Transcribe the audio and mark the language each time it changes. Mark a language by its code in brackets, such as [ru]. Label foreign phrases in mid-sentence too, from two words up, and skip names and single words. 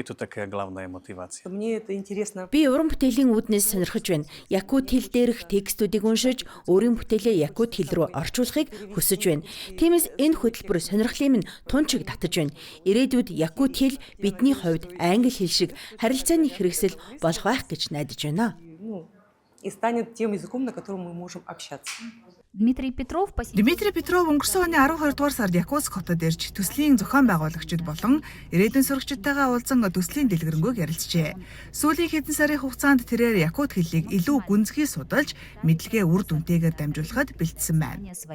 [mn] Би уран бүтээлийн үүднээс сонирхож байна. Якут хэл дээрх текстүүдийг уншиж, өөрийн бүтээлээ якут хэл рүү орчуулахыг хүсэж байна. Тиймээс энэ хөтөлбөр сонирхлын минь тунчиг татаж байна. Ирээдүйд якут хэл бидний хувьд англи хэл шиг харилцааны хэрэгсэл болох байх гэж найдаж байна. [ru] И станет тем языком, на котором мы можем общаться. [mn] Дмитрий Петров өнгөрсөн оны 12 дугаар сард Якутск хотод ирж төслийн зохион байгуулагчид болон ирээдүйн сурагчдтайгаа уулзсан төслийн дэлгэрэнгүй ярилцжээ. Сүүлийн хэдэн сарын хугацаанд тэрээр Якут хэлийг илүү гүнзгий судалж, мэдлэгээ үр дүнтэйгээр дамжуулахад бэлдсэн байна.